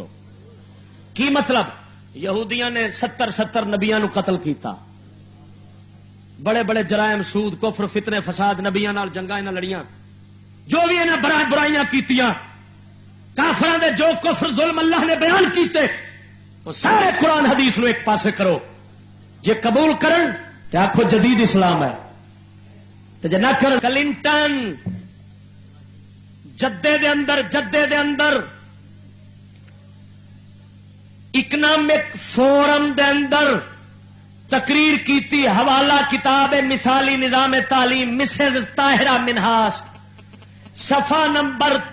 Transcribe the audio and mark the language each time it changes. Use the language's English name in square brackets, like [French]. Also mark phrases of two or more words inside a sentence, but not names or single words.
[Punjabi] کی مطلب یہودیاں نے 70 نبیاں نو قتل کیتا بڑے بڑے جرائم سود کفر فتنے فساد نبیاں نال جنگاں انہاں لڑیاں جو بھی انہاں برائیاں کیتیاں کافراں دے جو کفر ظلم اللہ نے بیان کیتے وہ سارے قرآن حدیث نو ایک پاسے کرو. جے قبول کرن تے آکھو جدید اسلام ہے تے جے نہ کرن کلنٹن جدے دے اندر [English] economic forum [Punjabi] دے اندر تقریر کیتی حوالہ کتاب مثالی نظام تعلیم مسز طاہرہ منہاس صفحہ نمبر